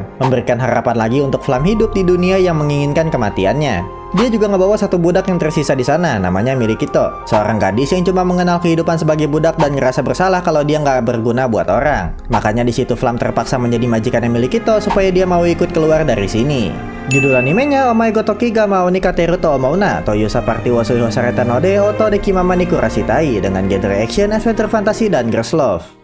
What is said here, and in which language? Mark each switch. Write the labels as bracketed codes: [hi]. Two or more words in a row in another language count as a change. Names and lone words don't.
[id] Memberikan harapan lagi untuk Flam hidup di dunia yang menginginkan kematiannya. Dia juga ngebawa satu budak yang tersisa di sana, namanya Milikito. Seorang gadis yang cuma mengenal kehidupan sebagai budak dan ngerasa bersalah kalau dia nggak berguna buat orang. Makanya di situ Flam terpaksa menjadi majikannya Milikito supaya dia mau ikut keluar dari sini. Judul animenya Omae go Toki ga Mau ni Kateru to Omouna Toyusa Party wo Suihou Sareta no de Oto de Kimama ni Kurashitai dengan genre action, adventure, fantasi, dan [en] girls love.